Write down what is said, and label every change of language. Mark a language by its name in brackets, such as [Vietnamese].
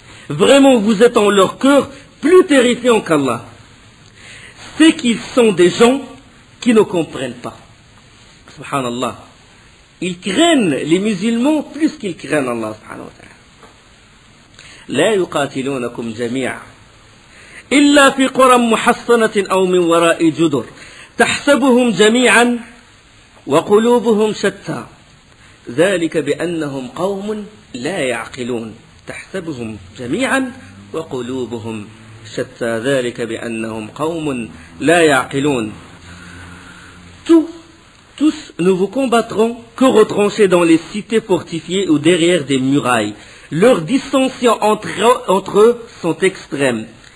[French] Vraiment, vous êtes en leur cœur plus terrifiants qu'Allah. C'est qu'ils sont des gens qui ne comprennent pas. Subhanallah. Ils craignent les musulmans plus qu'ils craignent Allah subhanahu wa ta'ala. [Arabic] لا يقاتلونكم جميعا إلا في قرى محصنة أو من وراء جدر تحسبهم جميعا وقلوبهم شتى ذلك بأنهم قوم لا يعقلون تحسبهم جميعا وقلوبهم شتى ذلك بأنهم قوم لا يعقلون. [French] Tous ne vous combattront que retranchés dans les cités fortifiées ou derrière des murailles. Leurs dissensions entre eux sont extrêmes.